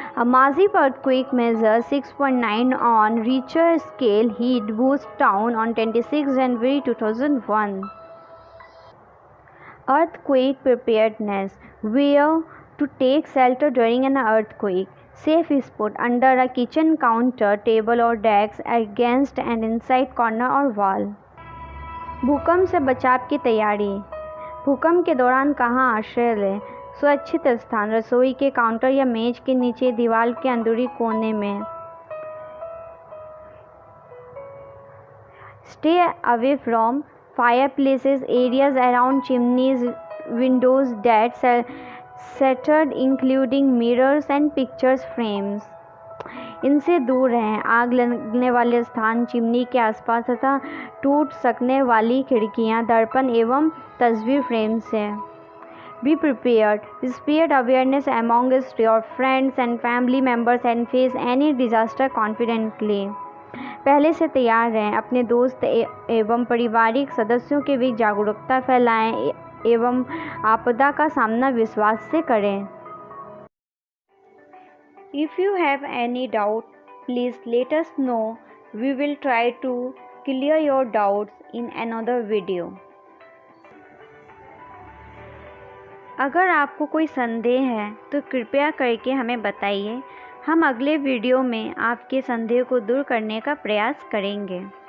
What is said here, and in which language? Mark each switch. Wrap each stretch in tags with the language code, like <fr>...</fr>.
<en>A massive earthquake measure 6.9 on Richter scale hit Bhuj town on 26 January 2001. Earthquake preparedness. Where to take shelter during an earthquake. Safe spot under a kitchen counter, table or desk, against an inside corner or wall.</en> <hi>भूकंप से बचाव की तैयारी। भूकंप के दौरान कहाँ आश्रय लें? सुरक्षित स्थान, रसोई के काउंटर या मेज के नीचे, दीवार के अंदरूनी कोने में।</hi> <en>Stay away from fireplaces, areas around chimneys, windows that shattered, including mirrors and picture frames.</en> <hi>इनसे दूर रहें। आग लगने वाले स्थान, चिमनी के आसपास तथा टूट सकने वाली खिड़कियां, दर्पण एवं तस्वीर फ्रेम से।</hi> <en>Be prepared. Spread awareness amongst your friends and family members and face any disaster confidently.</en> <hi>पहले से तैयार रहें। अपने दोस्त एवं पारिवारिक सदस्यों के बीच जागरूकता फैलाएं एवं आपदा का सामना विश्वास से करें।</hi> <en>If you have any doubt, please let us know. We will try to clear your doubts in another video.</en> <hi>अगर आपको कोई संदेह है तो कृपया करके हमें बताइए। हम अगले वीडियो में आपके संदेह को दूर करने का प्रयास करेंगे।</hi>